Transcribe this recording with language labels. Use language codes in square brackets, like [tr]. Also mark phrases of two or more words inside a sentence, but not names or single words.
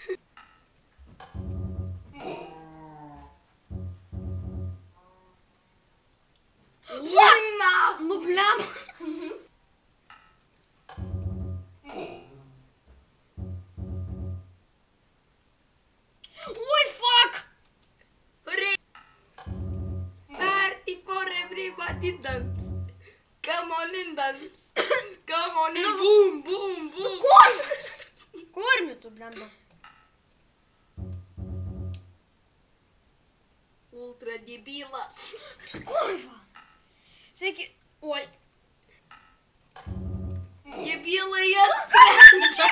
[lt] Oi, na. Nu blemba. Oi, fuck! [en] Party for everybody dance. Come on and dance. Come on and boom, boom, boom. [lt] Kurmi tu blemba. Ultra debilas. Kurva. Sveiki. Oi. Debilai atskrenda.